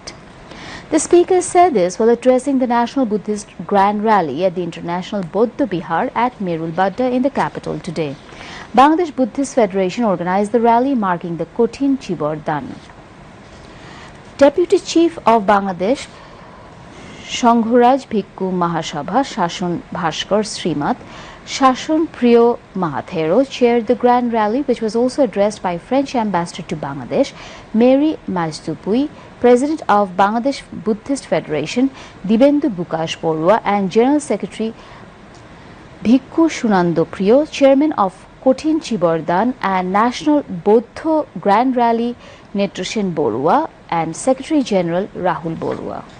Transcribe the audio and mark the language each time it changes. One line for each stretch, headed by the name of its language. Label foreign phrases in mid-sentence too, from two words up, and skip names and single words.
English: The speaker said this while addressing the National Buddhist Grand Rally at the International Bodh Bihar at Merul Badda in the capital today. Bangladesh Buddhist Federation organized the rally marking the Kothin Chibor Dan. Deputy Chief of Bangladesh Shanghuraj Bhikkhu Mahasabha Shashon Bhaskar Srimat Shashon Priyo Mahathero chaired the grand rally, which was also addressed by French Ambassador to Bangladesh Mary Majdupui, President of Bangladesh Buddhist Federation Dibendu Bukash Borua and General Secretary Bhikkhu Shunando Priyo, Chairman of Kothin Chibordan and National Bodho Grand Rally Netroshen Borua and Secretary General Rahul Borua.